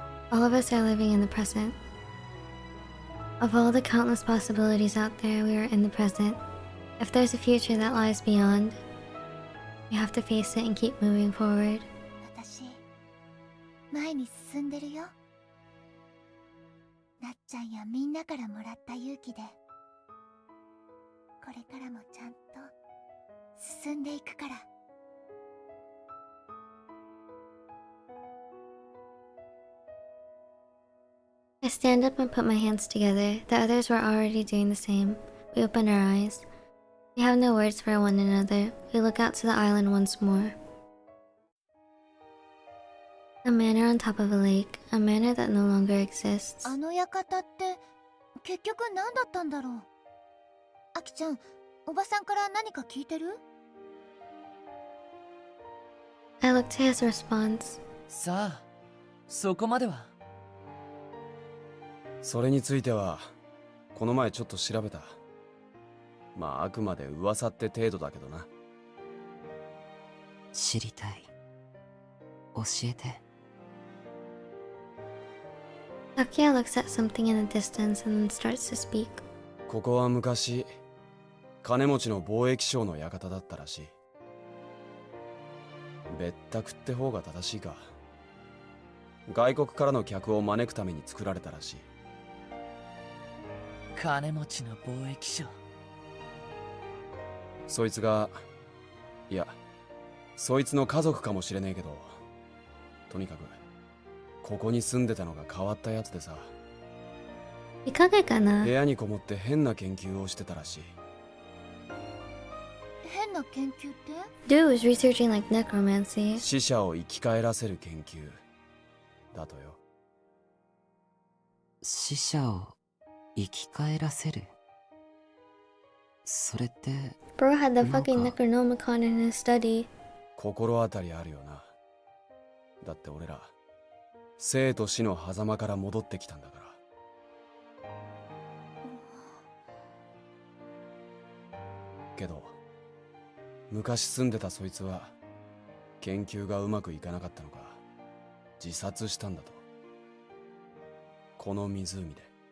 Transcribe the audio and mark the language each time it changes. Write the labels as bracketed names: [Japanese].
[English] All of us are living in the present. Of all the countless possibilities out there, we are in the present. If there's a future that lies beyond, we have to face it and keep moving forward. [Japanese] 私、前に進んでるよ。なっちゃんやみんなからもらった勇気で、これからもちゃんと進んでいくから。 [English] I stand up and put my hands together. The others were already doing the same. We open our eyes. We have no words for one another. We look out to the island once more. A manor on top of a lake. A manor that no longer exists. [Japanese] あの館って結局何だったんだろう。あきちゃん、おばさんから何か聞いてる？ [English] I look to his response. [Japanese] さあ、そこまでは。それについてはこの前ちょっと調べた。まああくまで噂って程度だけどな。知りたい。教えて。 [English] Takia looks at something in the distance and then starts to speak. [Japanese] ここは昔金持ちの貿易商の館だったらしい。別宅って方が正しいか。外国からの客を招くために作られたらしい。金持ちの貿易商。そいつが、いや、そいつの家族かもしれねえけど、とにかくここに住んでたのが変わったやつでさ、いかがかな部屋にこもって変な研究をしてたらしい。変な研究って？ [English] Dude was researching like necromancy. [Japanese] 死者を生き返らせる研究だとよ。死者を生き返らせる。それって [English] Bro had the [Japanese] なんか [English] fucking Necronomicon in his study. [Japanese] 心当たりあるよな。だって俺ら生と死の狭間から戻ってきたんだから。けど昔住んでたそいつは研究がうまくいかなかったのか自殺したんだと。この湖で。